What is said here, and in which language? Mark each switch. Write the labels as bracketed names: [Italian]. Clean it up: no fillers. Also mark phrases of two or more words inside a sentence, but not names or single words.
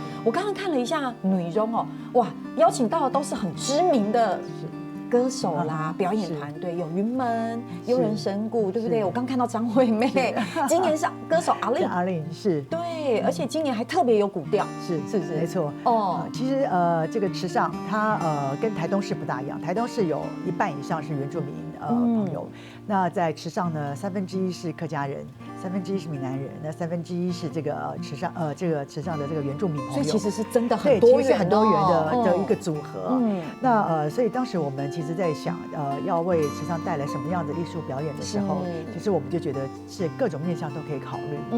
[Chinese] 我剛剛看了一下內容哦，哇，邀請到的都是很知名的歌手啦，表演團隊有雲門、悠人神鼓，對不對？我剛看到張惠妹，今年是歌手阿令，是，對，而且今年還特別有古調，是，沒錯。其實這個池上它跟台東市不大一樣，台東市有一半以上是原住民朋友。那在池上呢，1/3是客家人，1/3是闽南人，那1/3是这个池上的这个原住民朋友。所以其实是真的很多元，很多元的一个组合。那所以当时我们其实在想，要为池上带来什么样的艺术表演的时候，其实我们就觉得是各种面向都可以考虑。